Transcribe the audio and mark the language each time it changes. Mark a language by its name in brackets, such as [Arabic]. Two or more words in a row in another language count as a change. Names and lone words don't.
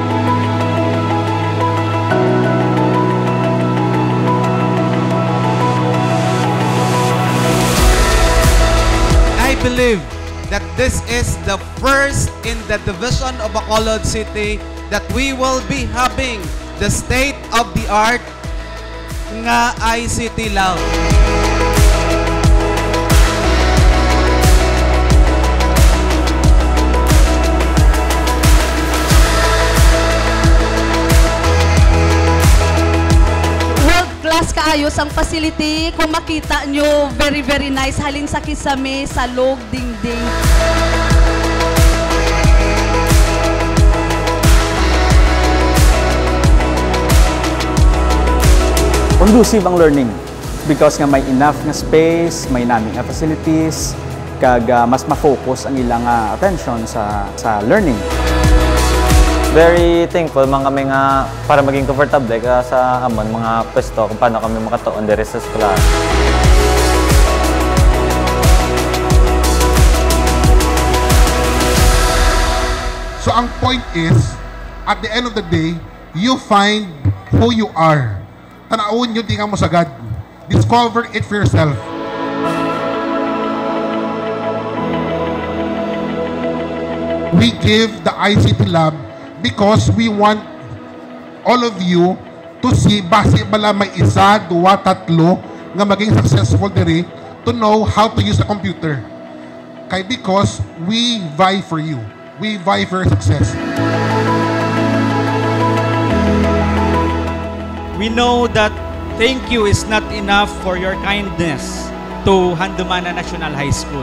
[English] I believe that this is the first in the division of Bacolod City that we will be having the state-of-the-art nga ICT lab. [Hiligaynon] Class kaayos ang facility. Kung makita nyo, [English] very nice. [Hiligaynon] Halin sa kisame, sa log, dingding. Conducive ang learning because nga may enough nga space, may naming nga facilities, kag mas ma-focus ang ilang attention sa learning. [English] Very thankful [Hiligaynon] mga kami nga para maging comfortable ka sa amon mga pwesto kung paano kami makatuon diri sa eskwela. [English] So ang point is, at the end of the day, you find who you are. [Hiligaynon] Tanawon nyo, di ka mo sagad. [English] Discover it for yourself. We give the ICT lab because we want all of you to see, [Hiligaynon] base bala may isa, duwa, tatlo, nga maging successful diri, [English] to know how to use a computer. Kaya because we vie for you. We vie for your success. We know that thank you is not enough for your kindness to Handumana National High School.